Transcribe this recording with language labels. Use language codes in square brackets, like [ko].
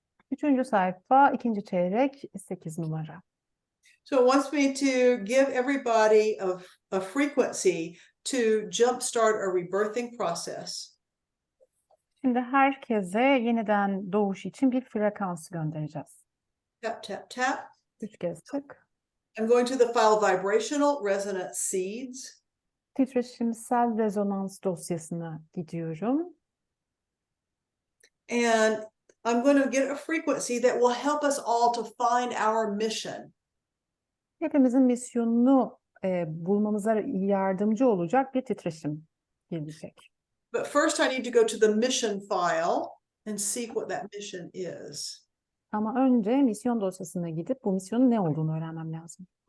[tr] Üçüncü sayfa, ikinci çeyrek, 8 numara. [en] So it wants me to give everybody a frequency to jumpstart a rebirthing process. [tr] Şimdi herkese yeniden doğuş için bir frekans göndereceğiz. [en] Tap, tap, tap. [tr] 3 kez tık. [en] I'm going to the file vibrational resonant seeds. [tr] Titreşimsel rezonans dosyasına gidiyorum. [en] And I'm going to get a frequency that will help us all to find our mission. [tr] Hepimizin misyonunu bulmamıza yardımcı olacak bir titreşim gelecek. [en] But first I need to go to the mission file and see what that mission is. [tr] Ama önce misyon dosyasına gidip bu misyonun ne olduğunu öğrenmem lazım.